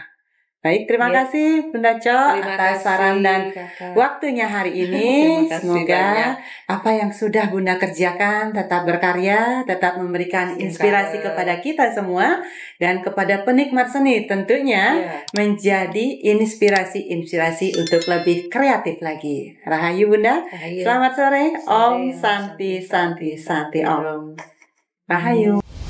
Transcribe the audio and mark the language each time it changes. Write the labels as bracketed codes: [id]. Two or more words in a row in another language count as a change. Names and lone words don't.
[id] Baik, terima kasih Bunda Cok atas saran dan waktunya hari ini. Semoga apa yang sudah Bunda kerjakan tetap berkarya, tetap memberikan inspirasi kepada kita semua dan kepada penikmat seni tentunya menjadi inspirasi untuk lebih kreatif lagi. Rahayu Bunda. Selamat sore. Om Santi Santi Santi Om. Rahayu.